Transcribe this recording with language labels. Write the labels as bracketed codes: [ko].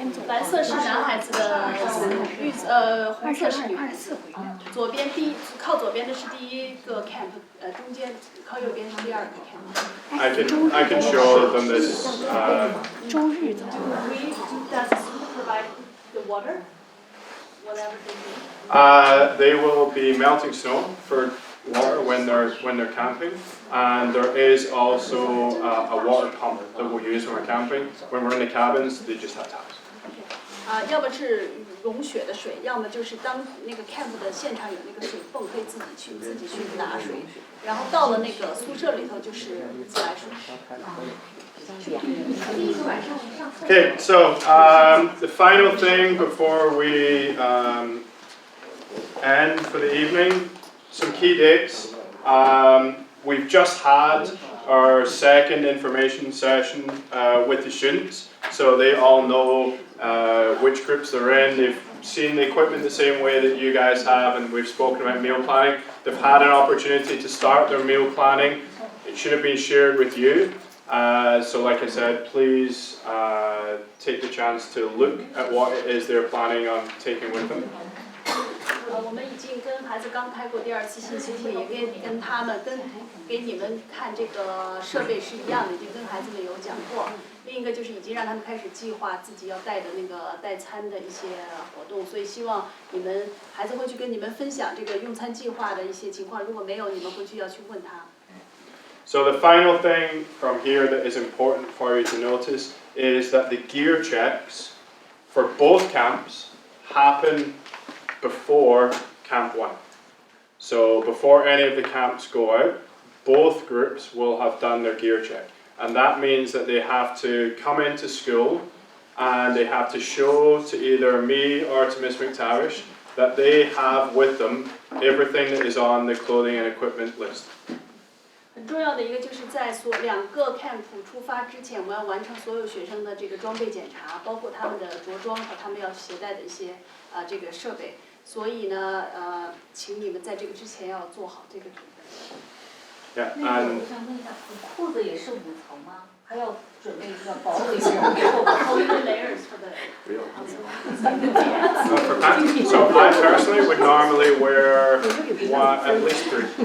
[zh] 蓝色是男孩子的组，红色是女孩子。左边靠左边的是第一个 camp，中间靠右边是第二个 camp。 [en] I can show them this. [zh] 周日的。 [en] Does the school provide the water? Whatever they need. They will be melting snow for water when they're camping, and there is also a water pump that we'll use when we're camping. When we're in the cabins, they just have taps. [zh] 要么是融雪的水，要么就是当那个 camp 的现场有那个水泵，可以自己去拿水，然后到了那个宿舍里头就是自来水。 [en] Okay, so the final thing before we end for the evening, some key dates. We've just had our second information session with the students, so they all know which groups they're in. They've seen the equipment the same way that you guys have, and we've spoken about meal planning. They've had an opportunity to start their meal planning. It should have been shared with you. So like I said, please take the chance to look at what it is they're planning on taking with them. [zh] 我们已经跟孩子刚开过第2次信息帖，也跟他们给你们看这个设备是一样的，已经跟孩子们有讲过。另一个就是已经让他们开始计划自己要带的那个带餐的一些活动，所以希望你们孩子会去跟你们分享这个用餐计划的一些情况，如果没有，你们回去要去问他。 [en] So the final thing from here that is important for you to notice is that the gear checks for both camps happen before Camp 1. So before any of the camps go out, both groups will have done their gear check. And that means that they have to come into school and they have to show to either me or to Miss McTavish that they have with them everything that is on the clothing and equipment list. [zh] 很重要的一个就是在2个 camp 出发之前，我们要完成所有学生的这个装备检查，包括他们的着装和他们要携带的一些这个设备。所以呢，请你们在这个之前要做好这个准备。 Yeah, 那个 [en] and [zh] 我想问一下，裤子也是5层吗？还要准备一个薄的一个 [en] layers for the for pants. So I personally would normally wear at least 3.